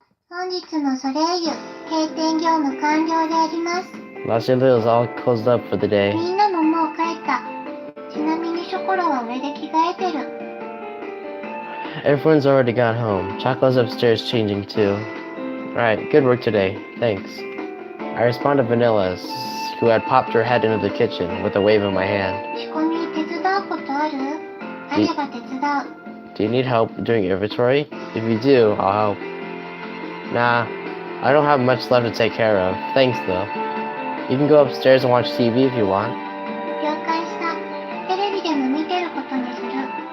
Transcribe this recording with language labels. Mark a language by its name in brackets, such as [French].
[Japanese] 本日のソレイユ、閉店業務完了であります。 [English] Los Angeles is all closed up for the day. [Japanese] みんなももう帰った。ちなみにショコラは上で着替えてる。 [English] Everyone's already got home. Chocolate's upstairs changing too. Alright, good work today. Thanks. I respond to Vanilla, who had popped her head into the kitchen with a wave of my hand. [Japanese] 仕込み手伝うことある？あれば手伝う。 [English] Do you need help doing inventory? If you do, I'll help. Nah, I don't have much left to take care of. Thanks though. You can go upstairs and watch TV if you want. [Japanese] 了解した。テレビでも見てることにする。